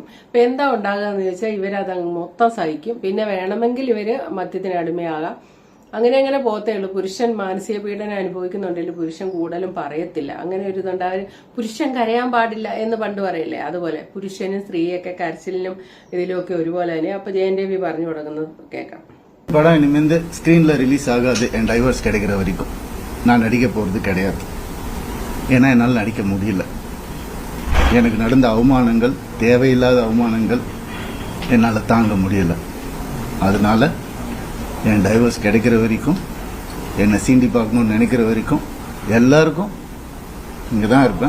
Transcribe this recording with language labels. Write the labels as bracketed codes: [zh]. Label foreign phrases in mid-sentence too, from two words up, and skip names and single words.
[ml] അപ്പൊ എന്താ ഉണ്ടാകുക എന്ന് ചോദിച്ചാൽ ഇവരത് മൊത്തം സഹിക്കും. പിന്നെ വേണമെങ്കിൽ ഇവര് മദ്യത്തിന് അടിമയാകാം. അങ്ങനെ പോകത്തേ ഉള്ളൂ. പുരുഷൻ മാനസിക പീഡനം അനുഭവിക്കുന്നുണ്ടെങ്കിൽ പുരുഷൻ കൂടുതലും പറയത്തില്ല. അങ്ങനെ ഒരു ഇതുണ്ട്. അവര് പുരുഷൻ കരയാൻ പാടില്ല എന്ന് പണ്ട് പറയില്ലേ, അതുപോലെ പുരുഷനും സ്ത്രീയൊക്കെ കരച്ചിലിനും ഇതിലുമൊക്കെ ഒരുപോലെ തന്നെ. അപ്പൊ ജയൻ രവി പറഞ്ഞു തുടങ്ങുന്നത് കേൾക്കാം. [ta] படம் இனிமேந்து ஸ்கிரீன்ல ரிலீஸ் ஆகாது. என் டைவர்ஸ் கிடைக்கிற வரைக்கும் நான் நடிக்க போறது கிடையாது. ஏன்னா என்னால் நடிக்க முடியல. எனக்கு நடந்த அவமானங்கள், தேவையில்லாத அவமானங்கள் என்னால் தாங்க முடியல. அதனால என் டைவர்ஸ் கிடைக்கிற வரைக்கும், என்னை சீண்டி பார்க்கணும்னு நினைக்கிற வரைக்கும் எல்லாருக்கும் இங்கே தான் இருப்பேன்.